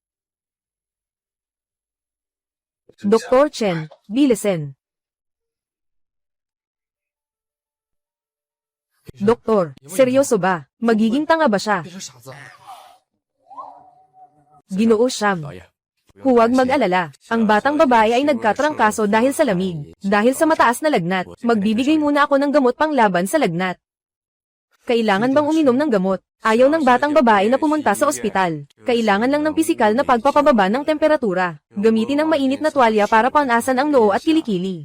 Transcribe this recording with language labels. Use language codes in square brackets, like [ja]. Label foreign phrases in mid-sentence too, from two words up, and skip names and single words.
[tl] Dr. Chen, bilisin. Doktor, seryoso ba? Magiging tanga ba siya? [zh] 变成傻子啊！ [tl] Ginoo Siyam. [zh] 导演， [tl] Huwag mag-alala. Ang batang babae ay nagkatrangkaso dahil sa lamig. Dahil sa mataas na lagnat, magbibigay muna ako ng gamot panglaban sa lagnat. Kailangan bang uminom ng gamot? Ayaw ng batang babae na pumunta sa ospital. Kailangan lang ng pisikal na pagpapababa ng temperatura. Gamitin ang mainit na tuwalya para panasan ang noo at kilikili.